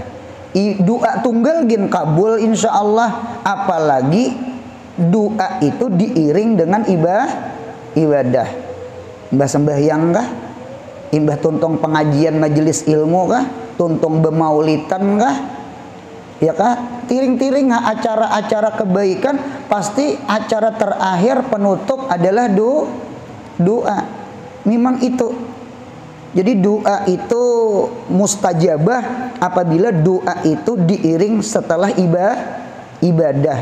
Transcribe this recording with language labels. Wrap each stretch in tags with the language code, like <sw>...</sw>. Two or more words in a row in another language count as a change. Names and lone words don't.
<bjn>Doa tunggal gin kabul</bjn> <ar>insya Allah,</ar> <bjn>apalagi doa itu diiring dengan ibadah. Imbah sembahyang kah? Imbah tuntung pengajian majelis ilmu kah? Tuntung bemaulitan kah? Ya kah?</bjn> <id>Tiring-tiring acara-acara kebaikan, pasti acara terakhir penutup adalah doa. Memang itu. Jadi doa itu mustajabah apabila doa itu diiring setelah ibadah.</id>